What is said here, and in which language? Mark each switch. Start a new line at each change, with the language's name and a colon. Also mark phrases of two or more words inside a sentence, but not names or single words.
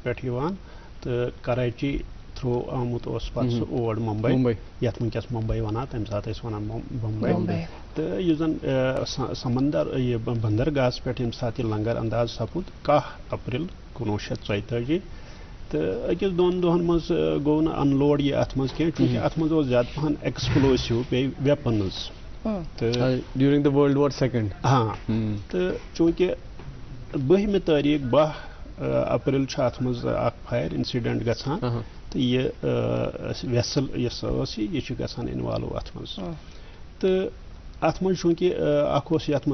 Kashmiri: پٮ۪ٹھ یِوان تہٕ کراچی تھرو آمُت اوس پتہٕ سُہ اور ممبے یتھ ونکیٚس ممبے ونان تمہِ ساتہٕ ٲسۍ ونان بمبے تہٕ یُس زن سمندر یہِ بندرگاہس پٮ۪ٹھ ییٚمہِ ساتہٕ یہِ لنگر انداز سپُد 10 اپریل 1944 تو أکِس دۄن دۄہن منٛز گوٚو نہٕ اَنلوڈ یہِ اَتھ منٛز کینٛہہ چوٗنٛکہِ اَتھ منٛز اوس زیادٕ پَہَن ایٚکٕسپلوسِو بیٚیہِ ویپنٕز تہٕ
English: during the world war second
Kashmiri: ہاں تہٕ چوٗنٛکہِ 12 تٲریٖخ 12 اپریل چھُ اَتھ منٛز اکھ
English: fire incident
Kashmiri: گژھان تہٕ یہِ ویسل یۄس ٲس یہِ چھِ گژھان اِنوالو اَتھ منٛز تہٕ اَتھ منٛز چوٗنٛکہِ اکھ اوس یَتھ